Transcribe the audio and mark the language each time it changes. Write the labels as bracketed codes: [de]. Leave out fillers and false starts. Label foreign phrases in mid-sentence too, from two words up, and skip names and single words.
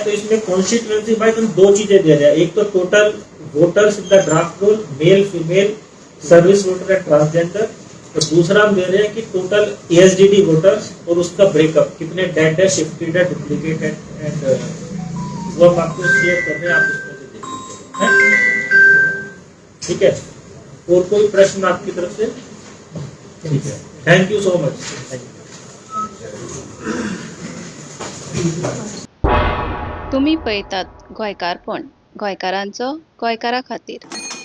[hi] तो इसमें कॉन्स्टिट्यूएंसी वाइज हम 2 चीजें दे रहे हैं। एक तो [en] total voters in the draft roll, male female service voter and transgender, [hi] और दूसरा हम दे रहे हैं कि [en] total ASDD voters [hi] और उसका ब्रेकअप कितने डेड है, शिफ्टेड है, डुप्लीकेट है, एंड वो हम आपको शेयर कर रहे हैं, आप उसमें से देख लीजिए। ठीक है, और कोई प्रश्न आपकी तरफ से? ठीक है, [en] thank you so much. [kok] तुम्ही पळयतात गोंयकारपण, गोंयकारांचो गोंयकारा खातीर।